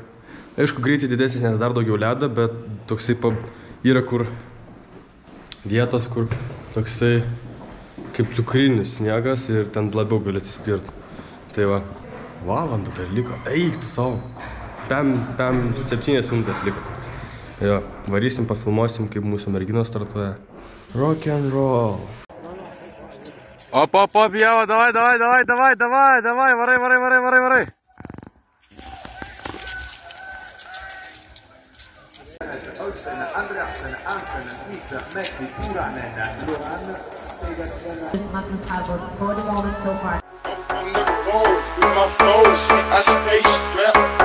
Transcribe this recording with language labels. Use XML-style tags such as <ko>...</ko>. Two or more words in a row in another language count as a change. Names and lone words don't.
<lt>Aišku, greitai didesnis, nes dar daugiau ledo, bet toksai yra kur vietos, kur toksai kaip cukrinis sniegas ir ten labiau gali atsispirti. Tai va, valandą dar liko, eik tu savo. 7 minutės liko. Jo, varysim, pafilmuosim, kaip mūsų merginos startuoja.</lt> <en>Rock and roll. Op,</en> <lt>jau, davai, varai.</lt> <en>Magnus Harbor for the moment so far. On the road with my flows, see I stay strapped.</en>